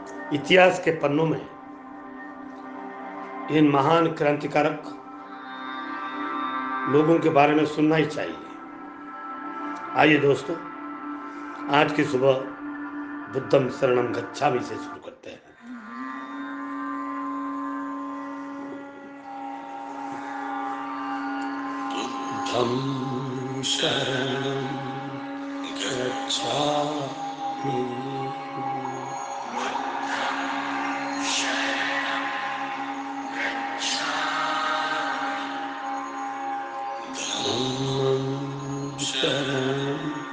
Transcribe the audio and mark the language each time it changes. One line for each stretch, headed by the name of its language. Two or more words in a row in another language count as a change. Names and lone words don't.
Hindi: इतिहास के पन्नों में इन महान क्रांतिकारक लोगों के बारे में सुनना ही चाहिए। आइए दोस्तों, आज की सुबह
Pali: बुद्धम शरणम गच्छामि
Hindi: से शुरू करते हैं।
Pali: बुद्धं शरणं गच्छामि, धम्मं शरणं